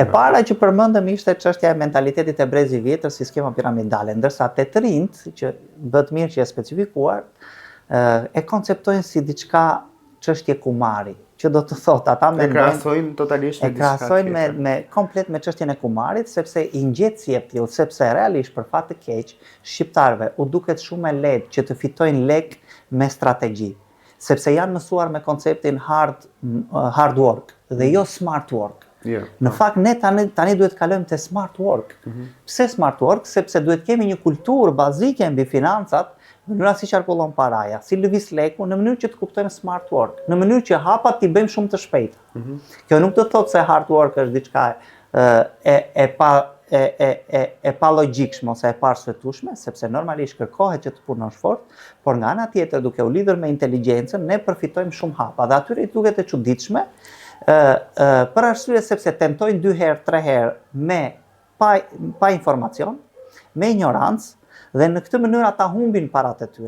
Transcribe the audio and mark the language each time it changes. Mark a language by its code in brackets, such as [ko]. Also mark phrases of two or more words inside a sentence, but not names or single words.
[sq] E para që përmendëm ishte çështja e mentalitetit e brezi vjetër si skema piramidale, ndërsa te të rinjt, që bëhet mirë që e specifikuar, e konceptojnë si diçka çështje kumari, që do të thotë ata mendojnë krahasojnë totalisht me diçka tjetër. E krahasojnë komplet me çështjen e kumarit, sepse i ngjet si e tillë, sepse realisht për fat të keq, shqiptarëve u duket shumë e lehtë që të fitojnë lek me strategji, sepse janë mësuar me konceptin [en] hard work [sq] dhe jo [en] smart work. [sq] Në fakt ne tani duhet të kalojmë te [en] smart work. Pse smart work? [sq] Sepse duhet kemi një kulturë bazike mbi financat, në mënyrë si qarkullon paraja, si lëviz leku, në mënyrë që të kuptojmë [en] smart work, [sq] në mënyrë që hapat t'i bëjmë shumë të shpejta. Kjo nuk do të thotë se [en] hard work [sq] është diçka e pa logjikshme ose e pa arsyetueshme, sepse normalisht kërkohet që të punosh fort, por nga ana tjetër duke u lidhur me inteligjencën ne përfitojmë shumë hapa dhe atyre i duket e çuditshme, për arsye sepse tentojnë 2 herë, 3 herë pa informacion, me ignorancë, dhe në këtë mënyrë ata humbin parat e tyre.